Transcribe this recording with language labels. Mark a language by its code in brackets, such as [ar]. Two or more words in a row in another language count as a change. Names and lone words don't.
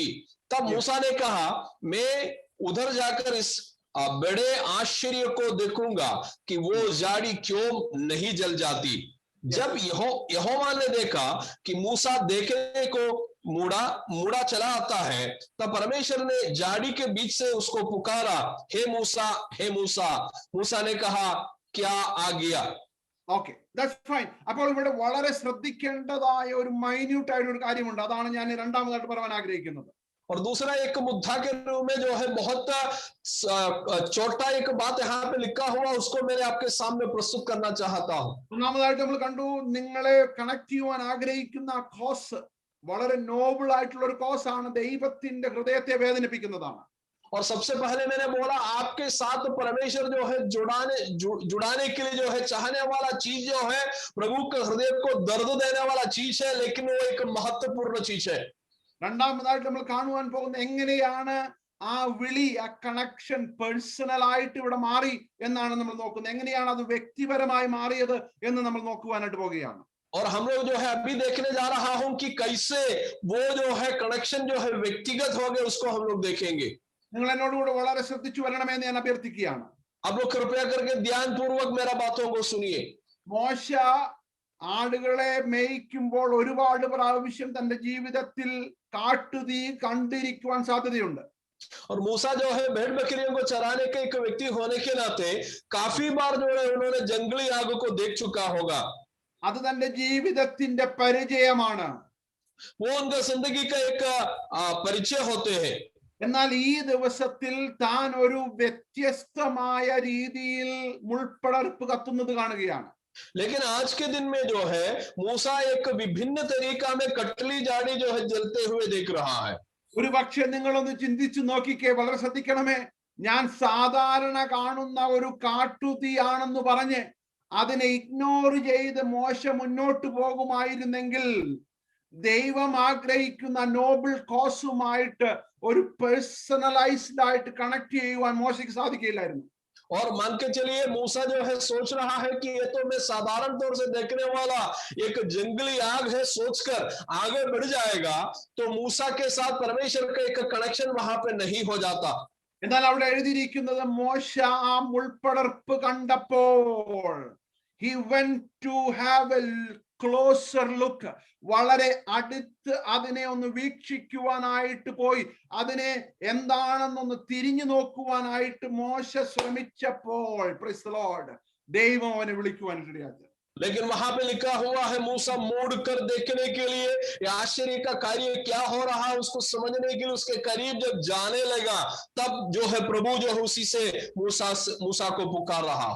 [hi] तब मूसा ने कहा मैं उधर जाकर इस बड़े आश्चर्य को देखूंगा कि वो जाड़ी क्यों नहीं जल जाती. जब यहोवा ने देखा कि मूसा देखने को मुड़ा चला आता है तब परमेश्वर ने जाड़ी के बीच से उसको पुकारा, हे मूसा, हे मूसा. मूसा ने कहा क्या आ गया. [en] okay, that's fine. [ml] അപ്പോൾ ഇവിടെ വളരെ ശ്രദ്ധിക്കേണ്ടതായ ഒരു മൈന്യൂട്ട് ആയിട്ട് ഒരു കാര്യമുണ്ട്. അതാണ് ഞാൻ രണ്ടാമതായിട്ട് പറയാൻ ആഗ്രഹിക്കുന്നത്. [hi] और दूसरा एक मुद्दा के रूप में जो है बहुत छोटा एक बात यहाँ पे लिखा हुआ उसको मैंने आपके सामने प्रस्तुत करना चाहता हूँ. [ml] ഒന്നാമതായിട്ട് നമ്മൾ കണ്ടു, നിങ്ങളെ കണക്ട് ചെയ്യുവാൻ ആഗ്രഹിക്കുന്ന കോസ് വളരെ നോബിൾ ആയിട്ടുള്ള ഒരു കോസ് ആണ്, ദൈവത്തിന്റെ ഹൃദയത്തെ വേദനിപ്പിക്കുന്നതാണ്. [hi] और सबसे पहले मैंने बोला आपके साथ परमेश्वर जो है जुड़ाने के लिए जो है चाहने वाला चीज जो है प्रभु के हृदय को दर्द देने वाला चीज है, लेकिन वो एक महत्वपूर्ण चीज है. [ml] രണ്ടാമതായിട്ട് നമ്മൾ കാണുവാൻ പോകുന്നത് എങ്ങനെയാണ് ആ വിളി, ആ കണക്ഷൻ പേഴ്സണൽ ആയിട്ട് ഇവിടെ മാറി എന്നാണ് നമ്മൾ നോക്കുന്നത്. എങ്ങനെയാണ് അത് വ്യക്തിപരമായി മാറിയത് എന്ന് നമ്മൾ നോക്കുവാനായിട്ട് പോവുകയാണ്. [hi] और हम लोग जो है अभी देखने जा रहा हूं कि कैसे वो जो है कनेक्शन जो है व्यक्तिगत हो गया, उसको हम लोग देखेंगे. [ml] നിങ്ങൾ എന്നോടുകൂടെ വളരെ ശ്രദ്ധിച്ചു വരണമെന്ന് ഞാൻ അഭ്യർത്ഥിക്കുകയാണ്. [hi] आप लोग कृपया करके ध्यान पूर्वक मेरा बातों को सुनिए. [ml] മോശ ആടുകളെ മേയ്ക്കുമ്പോൾ ഒരുപാട് പ്രാവശ്യം തന്റെ ജീവിതത്തിൽ കാട്ടുതീ കണ്ടിരിക്കുവാൻ സാധ്യതയുണ്ട്. [hi] और मूसा जो है भेड़ बकरियों को चराने के एक व्यक्ति होने के नाते काफी बार जो है उन्होंने जंगली आग को देख चुका होगा. [ml] അത് തന്റെ ജീവിതത്തിന്റെ പരിചയമാണ്. [hi] वो उनका जिंदगी का एक परिचय होते हैं. [ml] എന്നാൽ ഈ ദിവസത്തിൽ താൻ ഒരു വ്യത്യസ്തമായ രീതിയിൽ മുൾപ്പടർപ്പ് കത്തുന്നത് കാണുകയാണ്. [hi] लेकिन आज के दिन में जो है मूसा एक विभिन्न तरीका में कटली जाड़ी जो है जलते हुए देख रहा है. [ml] ഒരു പക്ഷേ നിങ്ങളൊന്ന് ചിന്തിച്ചു നോക്കിക്കേ, വളരെ ശ്രദ്ധിക്കണമേ. ഞാൻ സാധാരണ കാണുന്ന ഒരു കാട്ടുതീയാണെന്ന് പറഞ്ഞ് അതിനെ ഇഗ്നോർ ചെയ്ത് മോശ മുന്നോട്ട് പോകുമായിരുന്നെങ്കിൽ ദൈവം ആഗ്രഹിക്കുന്ന നോബിൾ കോസുമായിട്ട് ഒരു പേഴ്സണലൈസ്ഡ് ആയിട്ട് കണക്ട് ചെയ്യുവാൻ മോശയ്ക്ക് സാധിക്കില്ലായിരുന്നു. [hi] और मान के चलिए मूसा जो है सोच रहा है कि ये तो मैं साधारण तौर से देखने वाला एक जंगली आग है सोचकर आगे बढ़ जाएगा, तो मूसा के साथ परमेश्वर का एक कनेक्शन वहां पे नहीं हो जाता. [ml] എന്നാൽ അവിടെ എഴുതിയിരിക്കുന്നത് മോശ ആ മുൾപ്പടർപ്പ് കണ്ടപ്പോൾ [en] he went to have a closer look, [ml] വളരെ അടുത്ത് അതിനെ ഒന്ന് വീക്ഷിക്കുവാനായിട്ട് പോയി, അതിനെ എന്താണെന്നൊന്ന് തിരിഞ്ഞു നോക്കുവാനായിട്ട് മോശ ശ്രമിച്ചപ്പോൾ [en] praise the Lord [ml] ദൈവം അവനെ വിളിക്കുവാൻ ഇടയാക്കി. [hi] लेकिन वहां पे लिखा हुआ है मूसा मुड़ कर देखने के लिए, ये आश्चर्य का कार्य क्या हो रहा है उसको समझने के लिए उसके करीब जब जाने लगा, तब जो है प्रभु जो है उसी से मूसा को पुकार रहा।